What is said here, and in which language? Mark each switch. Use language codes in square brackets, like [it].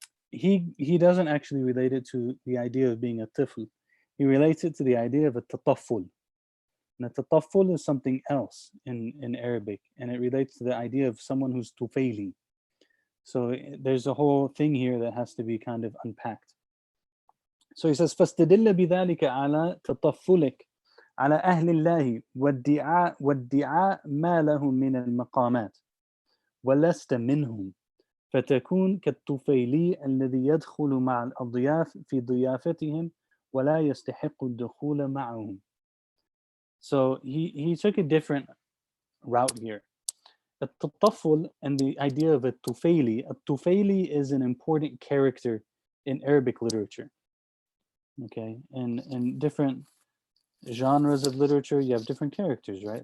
[en] He doesn't actually relate it to the idea of being a tifl. He relates it to the idea of a tatafful. And a tatafful is something else in Arabic, and it relates to the idea of someone who's tufayli. So there's a whole thing here that has to be kind of unpacked. [ar] So he says, فَاسْتَدِلَّ بِذَلِكَ عَلَى تَطَفُّلِكَ على أهل الله وادعاء ما لهم من المقامات ولست منهم فتكون كالطفيلي الذي يدخل مع الأضياف في ضيافتهم ولا يستحق الدخول معهم. [en] So he took a different route here. التطفل and the idea of a tufayli is an important character in Arabic literature. Okay, and in different genres of literature, you have different characters, right?